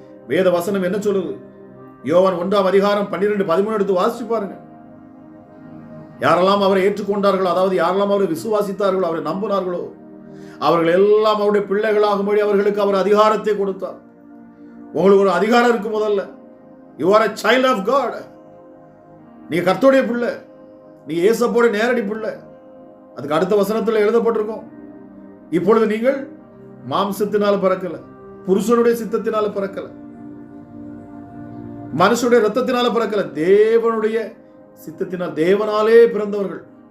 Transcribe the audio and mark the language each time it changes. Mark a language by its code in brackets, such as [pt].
[ta] வேத வசனம் என்ன சொல்லுது? யோவான் 1ஆம் அதிகாரம் 12-13 எடுத்து வாசிச்சு பாருங்க. யாரெல்லாம் அவரை ஏற்றுக்கொண்டார்களோ, அதாவது யாரெல்லாம் அவரை விசுவாசித்தார்களோ, அவரை நம்பினார்களோ, அவர்கள் எல்லாம் அவருடைய பிள்ளைகளாகும்படி அவர்களுக்கு அவர் அதிகாரத்தை கொடுத்தார். உங்களுக்கு ஒரு அதிகாரம் இருக்கு. முதல்ல [en] You are a child of God. [ta] நீங்க கர்த்தருடைய பிள்ளை, நீங்க இயேசுவோட நேரடி பிள்ளை. அதுக்கு அடுத்த வசனத்தில் எழுதப்பட்டிருக்கும், இப்பொழுது நீங்கள் மாம்சத்தினால பிறக்கல, புருஷனுடைய சித்தத்தினால பிறக்கல, மனுஷனுடைய ரத்தத்தினால பிறக்கல, தேவனுடைய சித்தத்தினால், தேவனாலே பிறந்தவர்கள்.